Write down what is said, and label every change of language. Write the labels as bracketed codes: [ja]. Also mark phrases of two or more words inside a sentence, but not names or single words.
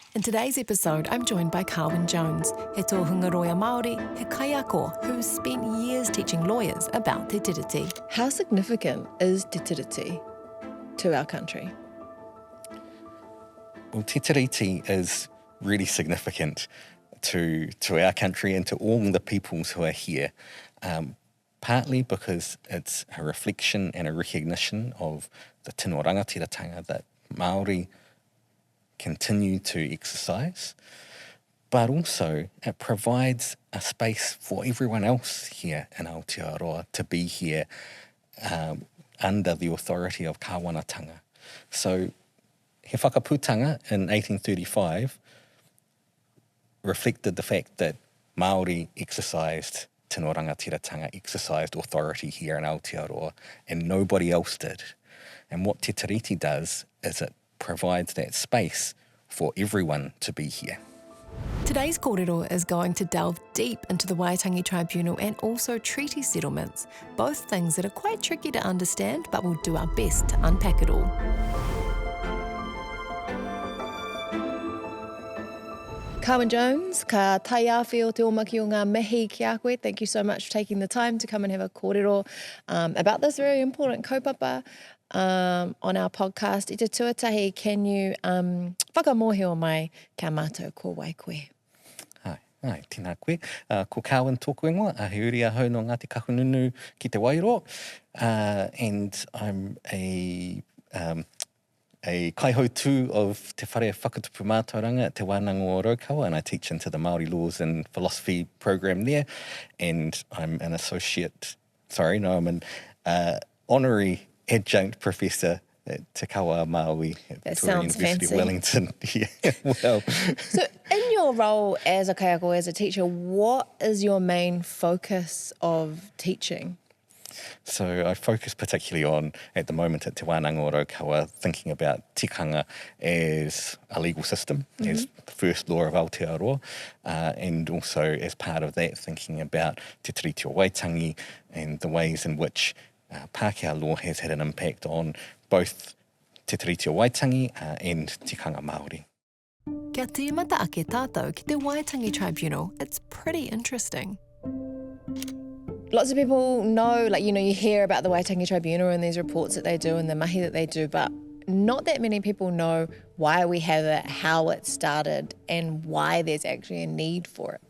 [en] In today's episode, I'm joined by Carwyn Jones, [mi] he tōhungaroia Māori, he kaiako, [en] who's spent years teaching lawyers about Te Tiriti. How significant is Te Tiriti to our country? Well, Te Tiriti is really significant to our country and to all the peoples who are here, partly because it's a reflection and a recognition of the [mi] tino rangatiratanga [en] that Māori continue to exercise, but also it provides a space for everyone else here in Aotearoa to be here under the authority of kāwanatanga. So he whakaputanga in 1835 reflected the fact that Māori exercised [mi] tino rangatiratanga, [en] exercised authority here in Aotearoa, and nobody else did. And what Te Tiriti does is it provides that space for everyone to be here. Today's kōrero is going to delve deep into the Waitangi Tribunal and also treaty settlements, both things that are quite tricky to understand, but we'll do our best to unpack it all. [mi] Carwyn Jones, ka tai awhi o te omaki o ngā mihi ki a koe. [en] Thank you so much for taking the time to come and have a kōrero about this very important kaupapa on our podcast. [mi] I te tuatahi, [en] can you [mi] whakamohio mai kia mātou ko wai koe? Ai, tēnā koe. Ko Carwyn tōku ingoa, he uri ahau no Ngāti Kahungunu ki te Wairoa, [en] and I'm a kaihautu of [mi] te whare whakatupu mātauranga [en] at Te Wānanga o Raukawa, and I teach into the Māori Laws and Philosophy program there, and I'm an I'm an honorary adjunct professor at Te Kawa Māui at Victoria University of Wellington. Yeah, well. So in your role as a kaiako, as a teacher, what is your main focus of teaching? So I focus particularly on, at the moment at Te Wānanga o Raukawa, thinking about tikanga as a legal system, as the first law of Aotearoa, and also as part of that thinking about Te Tiriti o Waitangi and the ways in which Pākehā law has had an impact on both Te Tiriti o Waitangi and [mi] tikanga Māori. Kia tīmata ake tātou ki te Waitangi Tribunal. [en] It's pretty interesting. Lots of people know, you hear about the Waitangi Tribunal and these reports that they do and the mahi that they do, but not that many people know why we have it, how it started, and why there's actually a need for it.